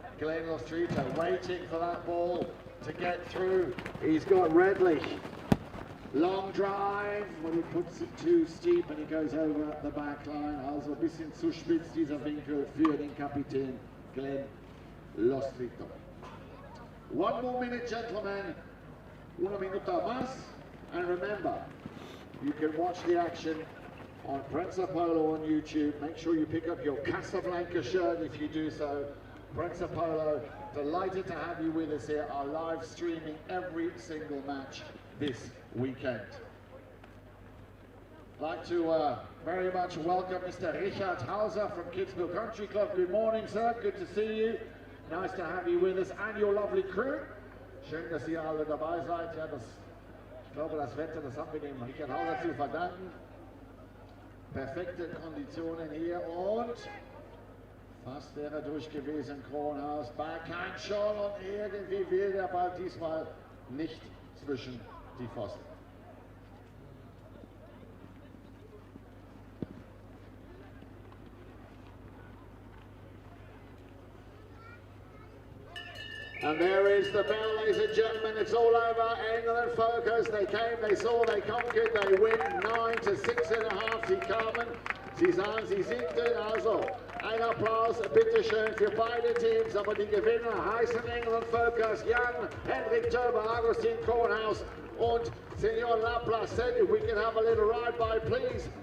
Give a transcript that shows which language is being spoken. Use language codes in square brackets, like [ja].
[en] Glenn Lostrito waiting for that ball to get through. He's got Redlich. Long drive, but he puts it too steep and he goes over the back line. [de] Also ein bisschen zu spitz dieser Winkel für den Kapitän Glenn Lostrito. [en] 1 more minute, gentlemen. [es] 1 minuta más. [en] And remember, you can watch the action on Prensa Polo on YouTube. Make sure you pick up your Casablanca shirt if you do so. Prensa Polo, delighted to have you with us here. Are live streaming every single match this weekend. I'd like to very much welcome Mr. Richard Hauser from Kitzbühel Country Club. Good morning, sir. Good to see you. Nice to have you with us and your lovely crew. [de] Schön, dass ihr alle dabei seid. Ja, ich glaube, das Wetter, das haben wir dem Richard Hauser zu verdanken. Perfekte Konditionen hier und fast wäre durch gewesen Kronhaus. Backhand schon und irgendwie will der Ball diesmal nicht zwischen die Pfosten. [en] And there is the bell, ladies and gentlemen. It's all over. England Volkers. They came, they saw, they conquered. They win 9:6,5. [de] Sie kamen, sie sahen, sie siegten. Also ein Applaus, bitteschön für beide Teams. Aber die Gewinner heißen England Volkers, Jan Hendrik Turber, Agustin Kornhaus und Senor Laplacette. [en] If we can have a little ride by, please.